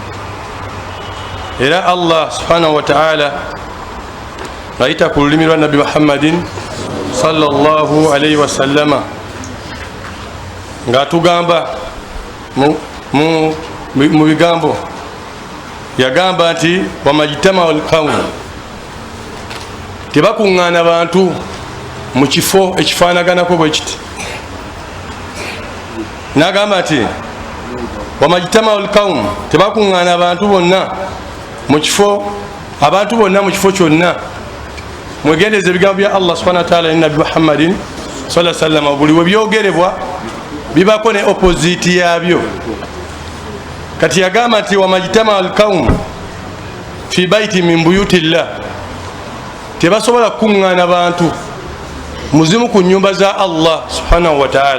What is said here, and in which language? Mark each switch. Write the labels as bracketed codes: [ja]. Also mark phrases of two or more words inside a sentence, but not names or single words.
[lg] Era Allah subhanahu wa ta'ala ng'ayita ku lulimi lwa Nabbi Muhammadin [ar] صلى الله عليه وسلم [lg] ng'atugamba mu bigambo, yagamba nti [ar] وما اجتمع القوم, [lg] tebakuŋŋaana bantu mu kifo ekifaanaganako bwe kiti. N'agamba nti [ar] وما اجتمع القوم, [lg] tebakuŋŋaana abantu bonna mu kifo, abantu bonna mu kifo kyonna. Mwegendeze ebigambo bya [ar] الله سبحانه وتعالى [lg] ne Nabbi Muhammadin [ar] صلى الله عليه وسلم, [lg] buli we byogerebwa bibako ne opposite yabyo. Kati yagamba nti [ar] وما اجتمع القوم في بيت من بيوت الله, [lg] tebasobola kuŋŋaana bantu muzimu ku nnyumba za [ar] الله سبحانه وتعالى.